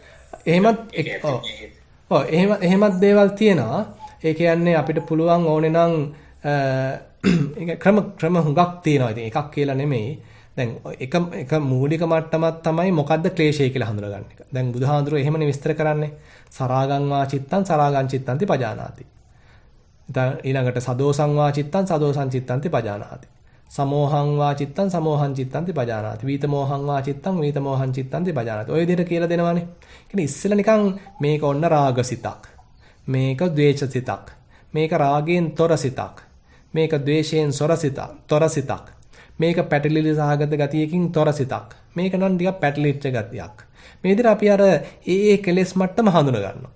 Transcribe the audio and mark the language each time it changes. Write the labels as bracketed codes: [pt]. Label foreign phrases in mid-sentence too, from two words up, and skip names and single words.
[si] එහෙමත් දේවල් තියෙනවා. ඒ කියන්නේ අපිට පුළුවන් ඕනේ නම් ක්‍රම හුඟක් තියෙනවා. ඉතින් එකක් කියලා නෙමෙයි. දැන් එක මූලික මට්ටමක් තමයි මොකද්ද ක්ලේශය කියලා හඳුනගන්න එක. දැන් බුදුහාඳුරෝ එහෙමනේ විස්තර කරන්නේ. [pi] සරාගං වා චිත්තං සරාගං චිත්තන්ති පජානාති. [si] ඊළඟට [pi] සදෝසං වා චිත්තං සදෝසං චිත්තන්ති පජානාති. සමෝහං වා චිත්තං සමෝහං චිත්තන්ති පජානාති. වීතමෝහං වා චිත්තං වීතමෝහං චිත්තන්ති පජානාති. [si] ඔය විදිහට කියලා දෙනවානේ. කියන්නේ ඉස්සෙල්ලා නිකන් මේක ඔන්න රාගසිතක්. මේක ද්වේෂසිතක්. මේක රාගයෙන් තොර සිතක්. මේක ද්වේෂයෙන් තොර සිතක්. මේක පැටලිලි සහගත ගතියකින් තොර සිතක්. මේක නම් ටිකක් පැටලිච්ච ගතියක්. මේ විදිහට අපි අර ඒ කෙලෙස් මට්ටම හඳුන ගන්නවා.